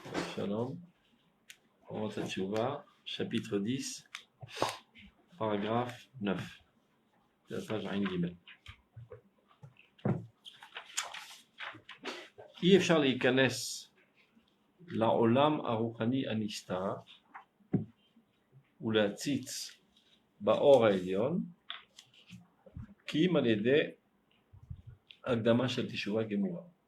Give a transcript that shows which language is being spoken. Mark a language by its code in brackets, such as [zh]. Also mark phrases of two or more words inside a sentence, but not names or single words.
[fr] Shalom. Orot HaTshuva, chapitre 10, paragraphe 9. C'est la page [he] עין גימל. אי אפשר להיכנס לעולם הרוחני הנסתר ולהציץ באור העליון כי אם על ידי הקדמה של תשובה גמורה.